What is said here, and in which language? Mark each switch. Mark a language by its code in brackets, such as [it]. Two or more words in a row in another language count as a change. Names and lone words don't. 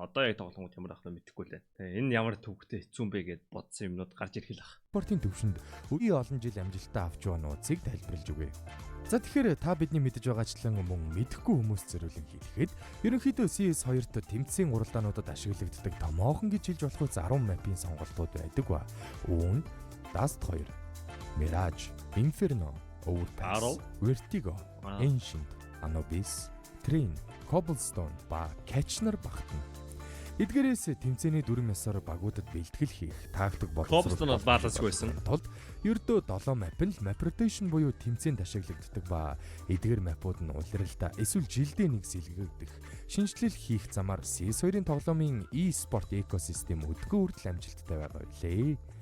[mn] Одоо яг тоглоомууд ямар ахлаа мэдэхгүй л байна. Тэгээ энэ ямар төвхтэй хэцүү юм бэ гэд бодсон юмнууд гарч ирэх л ах. Спортын төвшөнд үгүй олон жил амжилттай авч байгаа нууцыг тайлбарлаж өгье. За тэгэхээр та бидний мэдэж байгаачлан мөн мэдэхгүй хүмүүс зориулан хэлэхэд ерөнхийдөө CS2-т тэмцээн уралдаануудад ашиглагддаг томоохон гэж хэлж болох 10 мапын сонголтууд байдаг ба. Үүнд Dust 2, Mirage, Inferno, Overpass, Vertigo, Ancient, Anubis, Train, Cobblestone ба Catcher багтана. Эдгээрээс тэмцээний дүрм ёсоор багуудад бэлтгэл хийх, тактик боловсруулах балансгүй байсан. Тулд ердөө 7 map нь [en] map rotation [mn] буюу тэмцээнд ашиглагддаг ба эдгээр mapууд нь улиралдаа эсвэл жилдээ нэг сэлгэгдэх, шинжилэл хийх замаар CS2-ийн тоглоомын e-sport экосистем өдгөө хүртэл амжилттай байгаа билээ.